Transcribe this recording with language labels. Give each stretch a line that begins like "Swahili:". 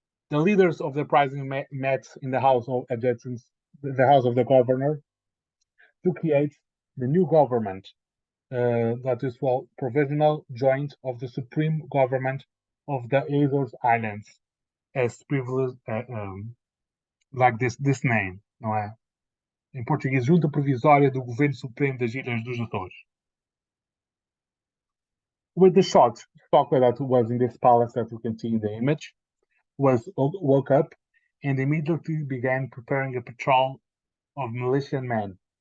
English: The leaders of the uprising met in the house of adjutants, the house of the governor, to create the new government that is called provisional joint of the supreme government of the Azores Islands, as privileged like this name,
Portuguese: não é? Em português, Junta Provisória do Governo Supremo das Ilhas dos Açores.
English: With the shot, Stockler that was in this palace that you can see in the image woke up and immediately began preparing a patrol of militia men.